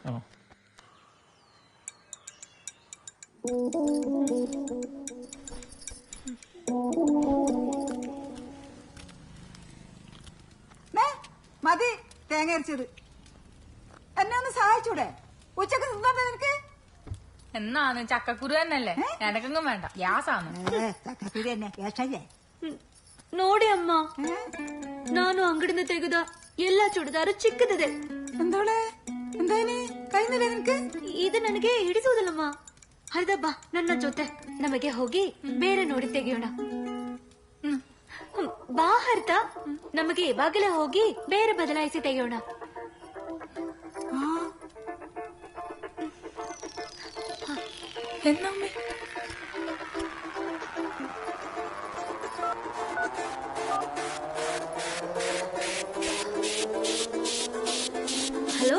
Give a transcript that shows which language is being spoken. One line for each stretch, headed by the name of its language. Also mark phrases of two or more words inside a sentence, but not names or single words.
Malayalam: മതി തേങ്ങ അരച്ചത്. എന്നെ ഒന്ന് സഹായിച്ചൂടെ? ഉച്ചക്ക് തിന്നോട്ടെ നിനക്ക്? എന്നാന്ന് ചക്കക്കുരു തന്നെയല്ലേ, എനക്കെങ്ങും വേണ്ട, ഗ്യാസാണ്. ചക്കക്കുരു തന്നെ ഗ്യാസല്ലേ?
Kannada: ನೋಡಿ ಅಮ್ಮ, ನಾನು ಅಂಗಡಿಯಿಂದ ತೆಗೆದ ಎಲ್ಲಾ ಚೂಡಿದಾರು ಚಿಕ್ಕದಿದೆ.
Malayalam: എന്തോളെ എന്തായാലും കഴിഞ്ഞില്ല ನಿನಗೆ?
Kannada: ಇದು ನನಗೆ ಹಿಡಿಸುವುದಿಲ್ಲಮ್ಮ. ಹರಿದಬ್ಬ ನನ್ನ ಜೊತೆ, ನಮಗೆ ಹೋಗಿ ಬೇರೆ ನೋಡಿ ತೆಗೆಯೋಣ. ಬಾ ಹರಿತ, ನಮಗೆ ಇವಾಗಲೇ ಹೋಗಿ ಬೇರೆ ಬದಲಾಯಿಸಿ ತೆಗೆಯೋಣ.
Malayalam: എന്നമ്മേ ഹലോ